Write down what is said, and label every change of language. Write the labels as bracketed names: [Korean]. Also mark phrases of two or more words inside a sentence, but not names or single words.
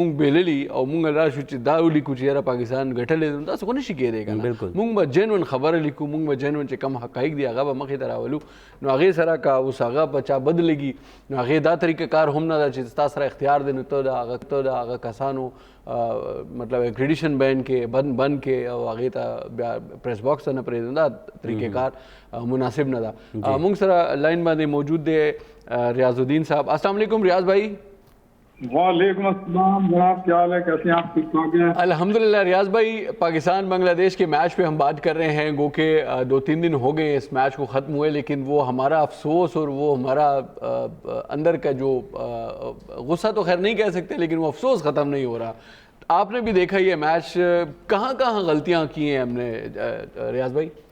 [Pashto] مونږ بیللي او مونږ راشو چې دا ولیکو چې یاره پاکستان ګټلی دی داسې خو نشي کېدی که نه مونږ به جینون خبره لیکو مونږ به جینون چې کم حقایق دي هغه به مخې ته راولو نو هغې سره که اوس هغه په چا بد لګي نو هغې دا طریقه کار هم نه ده چې ستا سره اختیار دی نو ته د هغه کسانو مطلب [English] accreditation ban [Pashto] کې بند کې او هغې ته بیا [English] press box [Pashto] ته نه پرېږدم دا طریقې کار مناسب نه ده مونږ سره لاین باندې موجود دی ریاض الدین صاحب [Arabic] السلام علیکم [Pashto] ریاض بھائی [Urdu] وعلیکم السلام جناب کیا حال ہے کیسے ہیں آپ ٹھیک ٹھاک ہیں الحمدللہ ریاض بھائی پاکستان بنگلہ دیش کے میچ پہ ہم بات کر رہے ہیں گو کے 2-3 دن ہو گئے اس میچ کو ختم ہوئے لیکن وہ ہمارا افسوس اور وہ ہمارا اندر کا جو غصہ تو خیر نہیں کہہ سکتے لیکن وہ افسوس ختم نہیں ہو رہا آپ نے بھی دیکھا یہ میچ کہاں کہاں غلطیاں کی ہیں ہم نے ریاض بھائی